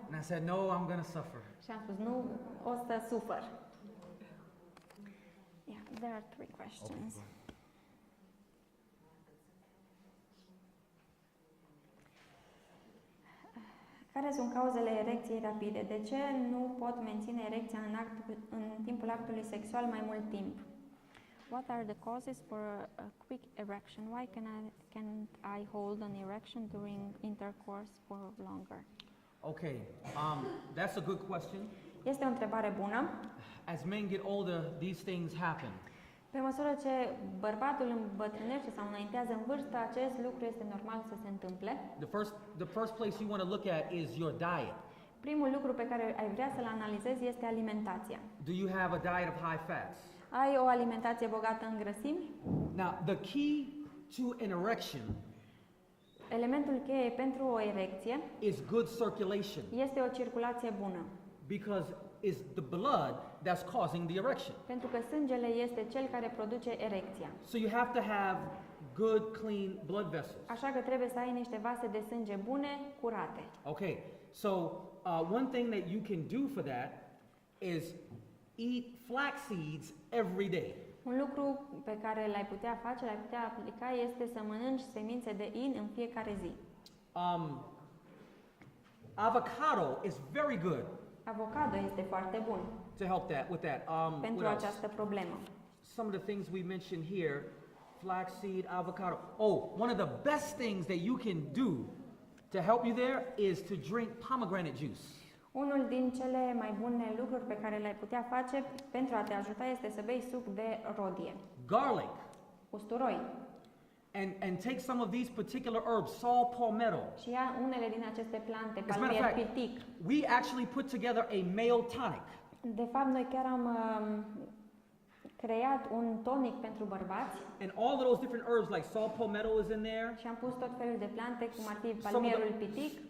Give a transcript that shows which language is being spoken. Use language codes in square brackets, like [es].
[en] And I said, no, I'm going to suffer. [ro] Și am spus, nu, o să sufăr. [en] Yeah, there are 3 questions. Okay. [ro] Care sunt cauzele erecției rapide? De ce nu pot menține erecția în timpul actului sexual mai mult timp? [en] What are the causes for a quick erection? Why can't I hold an erection during intercourse for longer? Okay, that's a good question. [ro] Este o întrebare bună. [en] As men get older, these things happen. [ro] Pe măsură ce bărbatul îmbătrânește sau înaintează în vârstă, acest lucru este normal să se întâmple. [en] The first place you want to look at is your diet. [ro] Primul lucru pe care ai vrea să-l analizezi este alimentația. [en] Do you have a diet of high fats? [ro] Ai o alimentație bogată în grăsimi? [en] Now, the key to an erection [ro] Elementul cheie pentru o erecție [en] is good circulation, [ro] este o circulație bună. [en] because it's the blood that's causing the erection. [ro] Pentru că sângele este cel care produce erecția. [en] So you have to have good, clean blood vessels. [ro] Așa că trebuie să ai niște vase de sânge bune, curate. [en] Okay, so one thing that you can do for that is eat flax seeds every day. [ro] Un lucru pe care l-ai putea face, l-ai putea aplica, este să mănânci semințe de in în fiecare zi. [en] Avocado is very good [ro] Avocado este foarte bun [en] to help with that. [ro] pentru [en] What else? [ro] această problemă. [en] Some of the things we mentioned here, flaxseed, avocado. Oh, one of the best things that you can do to help you there is to drink pomegranate juice. [ro] Unul din cele mai bune lucruri pe care le-ai putea face pentru a te ajuta este să bei suc de rodie, [en] Garlic. [ro] usturoi, [en] And take some of these particular herbs, saw palmetto. [ro] și ia unele din aceste plante, [en] As a matter of [ro] palmier [en] fact, [ro] pitic. [en] we actually put together a male tonic. [ro] De fapt, noi chiar am creat un tonic pentru bărbați [en] And all of those different herbs, like saw palmetto is in there. [ro] și am pus tot felul de plante, cum ar fi palmierul pitic,